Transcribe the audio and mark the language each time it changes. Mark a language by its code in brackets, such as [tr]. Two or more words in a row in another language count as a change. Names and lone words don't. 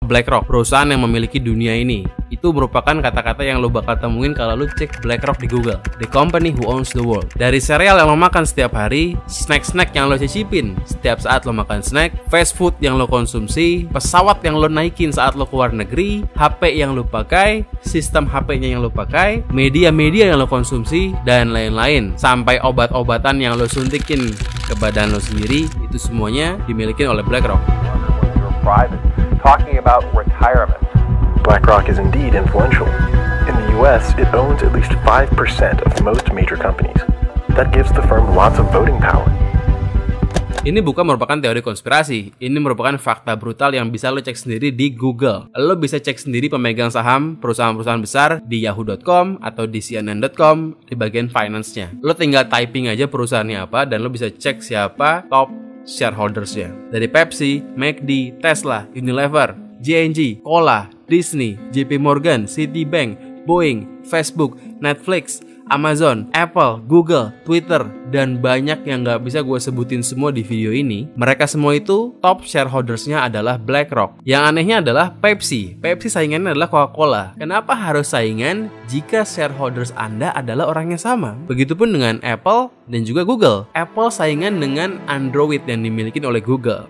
[id] BlackRock, perusahaan yang memiliki dunia ini. Itu merupakan kata-kata yang lo bakal temuin kalau lo cek BlackRock di Google. [en] The company who owns the world. [id] Dari cereal yang lo makan setiap hari, snack-snack yang lo cicipin setiap saat lo makan snack, [en] fast food [id] yang lo konsumsi, pesawat yang lo naikin saat lo keluar negeri, HP yang lo pakai, sistem HP-nya yang lo pakai, media-media yang lo konsumsi, dan lain-lain. Sampai obat-obatan yang lo suntikin ke badan lo sendiri, itu semuanya dimiliki oleh BlackRock. [en] Talking about retirement. BlackRock is indeed influential. In the US, it owns at least 5% of most major companies. That gives the firm lots of voting power. [id] Ini bukan merupakan teori konspirasi. Ini merupakan fakta brutal yang bisa lo cek sendiri di Google. Lo bisa cek sendiri pemegang saham perusahaan-perusahaan besar di yahoo.com atau di cnn.com di bagian finance-nya. Lo tinggal typing aja perusahaannya apa dan lo bisa cek siapa [en] top shareholders- [id] nya. Dari Pepsi, McD, Tesla, Unilever, J&J, Cola, Disney, JP Morgan, Citibank, Boeing, Facebook, Netflix, Amazon, Apple, Google, Twitter, dan banyak yang gak bisa gue sebutin semua di video ini. Mereka semua itu [en] top shareholdersnya [id] adalah BlackRock. Yang anehnya adalah Pepsi. Pepsi saingannya adalah Coca-Cola. Kenapa harus saingan jika shareholders Anda adalah orang yang sama? Begitupun dengan Apple dan juga Google. Apple saingan dengan Android yang dimiliki oleh Google.